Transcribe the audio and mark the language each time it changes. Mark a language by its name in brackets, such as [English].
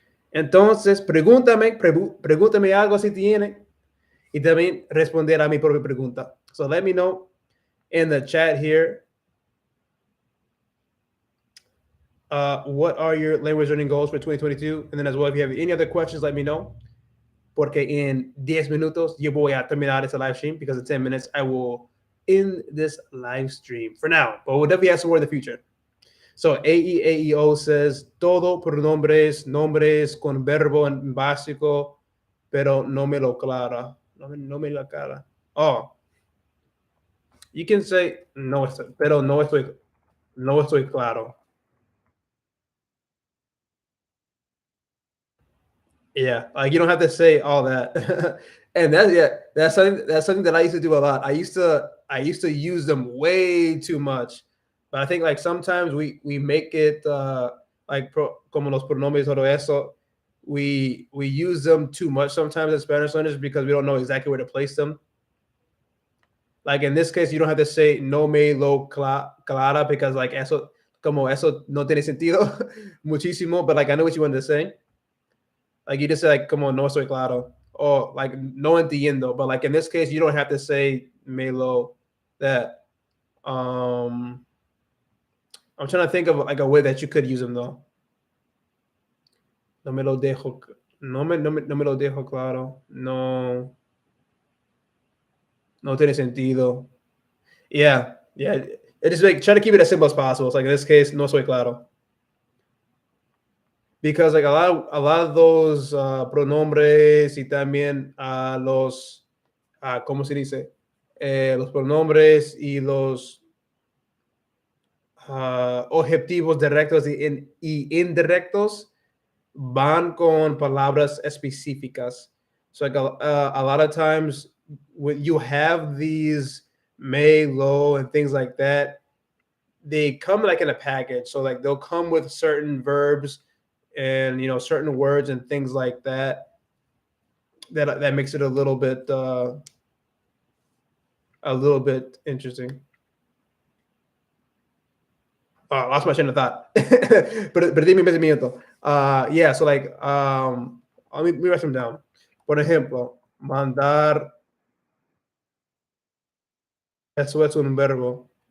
[Spanish] Entonces, pregúntame algo si tiene, y también responder a mi propia pregunta. [English] So let me know in the chat here, what are your language learning goals for 2022? And then as well, if you have any other questions, let me know. [Spanish] Porque en 10 minutos yo voy a terminar este live stream, [English] because in 10 minutes I will end this live stream for now. But we'll definitely have some more in the future. So AEAEO says, [Spanish] todo pronombres, nombres con verbo en básico, pero no me lo clara. No me lo aclara. [English] Oh, you can say, [Spanish] no, pero no estoy claro. [English] Yeah, like you don't have to say all that. And that's something that I used to do a lot. I used to use them way too much. But I think like sometimes we make it like [Spanish] como los pronombres todo eso, [English] we use them too much sometimes as Spanish learners, because we don't know exactly where to place them. Like in this case, you don't have to say [Spanish] no me lo clara, [English] because like [Spanish] eso no tiene sentido muchísimo, [English] but like I know what you wanted to say. Like you just say like [Spanish] como no estoy claro, [English] or like [Spanish] no entiendo, [English] but like in this case you don't have to say me lo that. I'm trying to think of like a way that you could use them though. [Spanish] No me lo dejo, no me lo dejo claro. No tiene sentido. Yeah. [English] It just like try to keep it as simple as possible. It's like in this case, [Spanish] no soy claro. [English] Because like a lot of those [Spanish] pronombres y también los ¿cómo se dice? Los pronombres y los objetivos directos y indirectos van con palabras específicas. [English] So like a lot of times when you have these may, low, and things like that, they come like in a package. So like they'll come with certain verbs and certain words and things like that. That makes it a little bit interesting. Lost my train of thought. [Spanish] Perdí mi pensamiento. [English] Yeah, so like, let me write them down. [Spanish] Por ejemplo, mandar, eso es un verbo.